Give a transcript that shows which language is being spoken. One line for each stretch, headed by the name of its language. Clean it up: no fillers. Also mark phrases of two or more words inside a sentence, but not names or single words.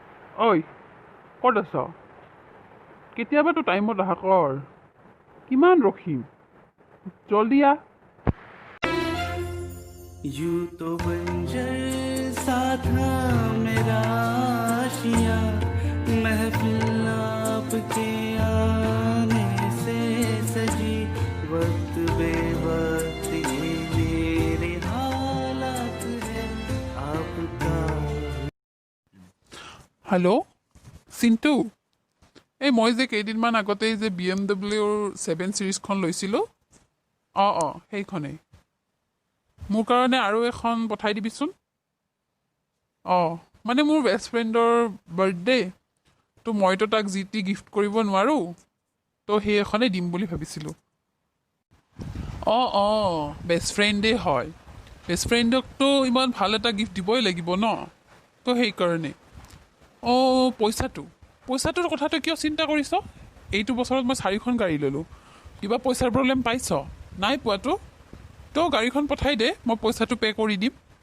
Assamese: ঐ ক'ত আছ কেতিয়াবাতো টাইমত আহা কৰ কিমান ৰখিম জল্দি আহ
Hindi: यूं तो बंजर सा था मेरा आशिया महफिल आपके आने से सजी वक्त बेवक्त ये मेरे हालात है आपका
Assamese: হেল্ল' চিণ্টু এই মই যে কেইদিনমান আগতে যে BMW 7 চিৰিজখন লৈছিলোঁ অঁ সেইখনেই মোৰ কাৰণে আৰু এখন পঠাই দিবিচোন মানে মোৰ
English: best friend's birthday
Assamese: তো মইতো তাক যি টি গিফ্ট কৰিব নোৱাৰোঁ তো সেই এখনেই দিম বুলি ভাবিছিলোঁ
English: best friend
Assamese: হয়
English: best friend
Assamese: ইমান ভাল এটা গিফ্ট দিবই লাগিব ন তো সেইকাৰণে পইচাটোৰ কথাটো কিয় চিন্তা কৰিছ এইটো বছৰত মই 4খন গাড়ী ল'লোঁ কিবা পইচাৰ প্ৰব্লেম পাইছ নাই পোৱাতো তো গাড়ীখন পঠাই দে মই পইচাটো পে' কৰি দিম